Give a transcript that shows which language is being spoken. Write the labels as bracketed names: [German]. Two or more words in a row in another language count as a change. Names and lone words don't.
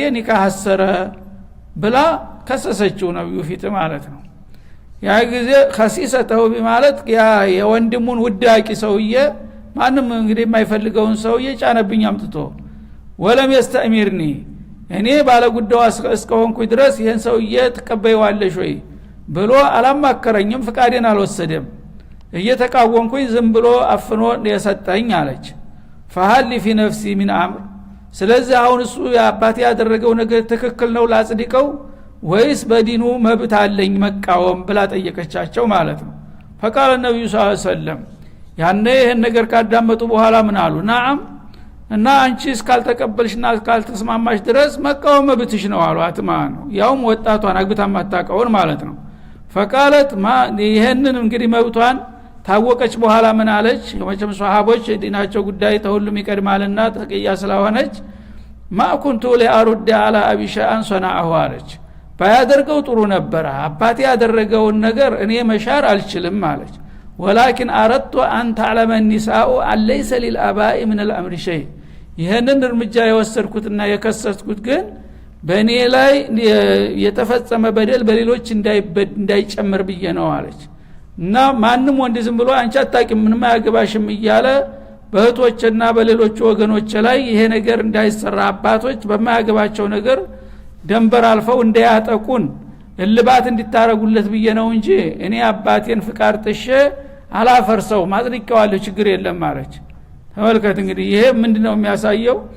[Amharic] ኒካህ አሰረ ብላ ከሰሰችው ነብዩ ፊት ማለት ነው። ያ ጊዜ ከሲሰተው ቢማለት ያ የወንድሙን ውዳቂ ሰውዬ ማንም እንግዲህ የማይፈልገውን ሰውዬ ጫነብኝ አምጥቶ [Arabic] ولم يستأمرني [Amharic] እኔ ባለ ጉዳዩ እስከሆንኩ ድረስ ይሄን ሰውዬ ተቀበይዋለሽ ወይ ብሎ አላማከረኝም፣ ፍቃዴን አልወሰደም፣ እየተቃወምኩኝ ዝም ብሎ አፍኖ የሰጠኝ አለች። [Arabic] فهل في نفسي من امر [Amharic] ስለዚህ አሁን እሱ ያባቴ ያደረገው ነገር ትክክል ነው ላጽድቀው ወይስ በዲኑ መብት አለኝ መቃወም ብላ ጠየቀቻቸው ማለት ነው። [Arabic] فقال النبي صلى الله عليه وسلم [Amharic] ያኔ ይሄን ነገር ካዳመጡ በኋላ ምን አሉ? ነዓም እና አንቺ እስካልተቀበልሽና እስካልተስማማሽ ድረስ መቃወም መብትሽ ነው አሏት ማለት ነው። ያውም ወጣቷን አግብታ ማታቀውን ማለት ነው። [Arabic] فقالت ما [Amharic] ይሄንን እንግዲህ መብቷን ታወቀች በኋላ ምን አለች? የመቸም ሷሃቦች ዲናቸው ጉዳይ ተሁሉም ይቀድማልና ተቀያ ስለሆነች [Arabic] ما كنت لأرد على أبي شيئا صنعه [Amharic] አለች። ባያደርገው ጥሩ ነበር፣ አባቴ ያደረገውን ነገር እኔ መሻር አልችልም አለች። [Arabic] ولكن اردت ان تعلم النساء ان ليس للاباء من الامر شيء [Amharic] ይሄንን እርምጃ የወሰድኩትና የከሰስኩት ግን በእኔ ላይ የተፈጸመ በደል በሌሎች እንዳይጨምር ብዬ ነው አለች። እና ማንም ወንድ ዝም ብሎ አንቺ አጣቂም ምንም አያገባሽም እያለ በእህቶችና በሌሎች ወገኖች ላይ ይሄ ነገር እንዳይሰራ አባቶች በማያገባቸው ነገር ደንበር አልፈው እንዳያጠቁን እልባት እንዲታረጉለት ብዬ ነው እንጂ እኔ አባቴን ፍቃድ ጥሼ አላፈርሰው ማጥሪቀዋለሁ ችግር የለም አለች። ተመልከት እንግዲህ ይሄ ምንድነው የሚያሳየው?